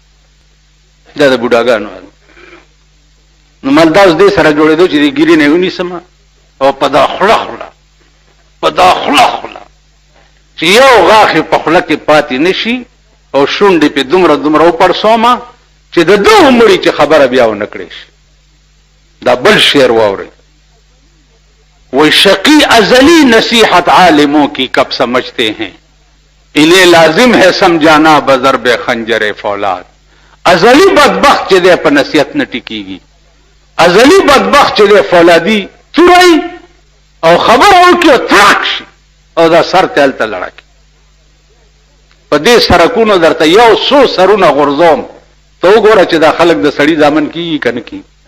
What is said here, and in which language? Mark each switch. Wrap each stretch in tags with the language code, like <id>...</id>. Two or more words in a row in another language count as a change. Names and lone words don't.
<ps>دا د بوډاګانو نو مال دا اوس دې سره جوړېدو چې د ګیرې نه یې ونیسم او په دا خوله خوله، په دا خوله خوله چې یو غاښ په خوله کې پاتې نه شي او شونډې پې دومره دومره وپړسومه چې د دغو مړي چې خبره بیا ونه کړې شي. دا بل شعر واورئ،</ps> <ur>وہ شقی ازلی نصیحت عالموں کی کب سمجھتے ہیں، انہیں لازم ہے سمجھانا بضرب خنجر فولاد.</ur> <ps>ازلی بدبخت چې دی په نصیحت نه ټیکېږي، ازلی بدبخت چې دی فولادي چورای او خبره وکړي او تراک شي او دا سر ته هلته لړکي. په دې سرکونو درته یو څو سرونه غورځوم، ته وګوره چې دا خلک د سړي ځامن کېږي که نه کېږي.</ps>